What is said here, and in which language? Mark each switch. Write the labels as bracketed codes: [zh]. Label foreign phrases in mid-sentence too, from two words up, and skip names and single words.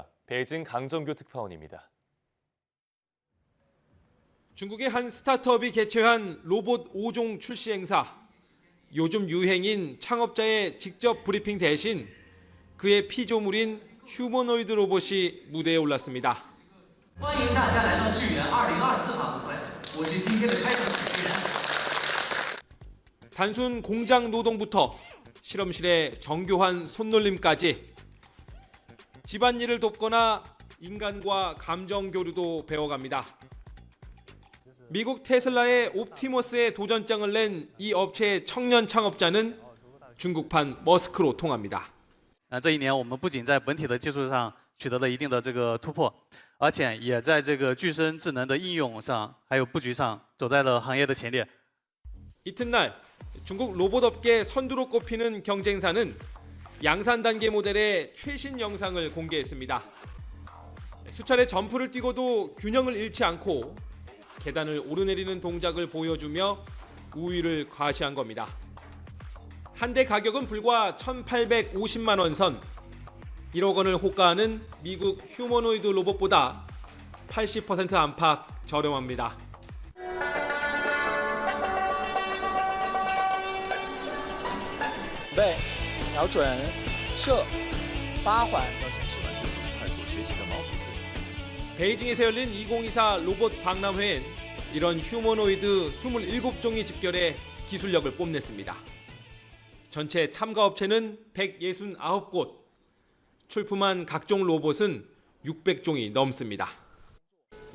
[ko] 베이징 강정규 특파원입니다. 중국의 한 스타트업이 개최한 로봇 5종 출시 행사. 요즘 유행인 창업자의 직접 브리핑 대신 그의 피조물인 휴머노이드 로봇이 무대에 올랐습니다. [zh] 欢迎大家来到智源2024发布会，我是今天的开场主持人。 [ko] 단순 공장 노동부터 실험실의 정교한 손놀림까지 집안일을 돕거나 인간과 감정 교류도 배워갑니다. 미국 테슬라의 옵티머스에 도전장을 낸 이 업체의 청년 창업자는 중국판 머스크로 통합니다. [zh] 这一年我们不仅在本体的技术上取得了一定的这个突破，而且也在这个具身智能的应用上还有布局上走在了行业的前列。 [ko] 이튿날 중국 로봇업계 선두로 꼽히는 경쟁사는 양산 단계 모델의 최신 영상을 공개했습니다. 수차례 점프를 뛰고도 균형을 잃지 않고 계단을 오르내리는 동작을 보여주며 우위를 과시한 겁니다. 한 대 가격은 불과 1,850만 원 선. 1억 원을 호가하는 미국 휴머노이드 로봇보다 80% 안팎 저렴합니다. [zh] 准备，瞄准，射，8环。 [ko] 베이징에서 열린 2024 로봇 박람회엔 이런 휴머노이드 27종이 집결해 기술력을 뽐냈습니다. 전체 참가 업체는 169곳, 출품한 각종 로봇은 600종이 넘습니다.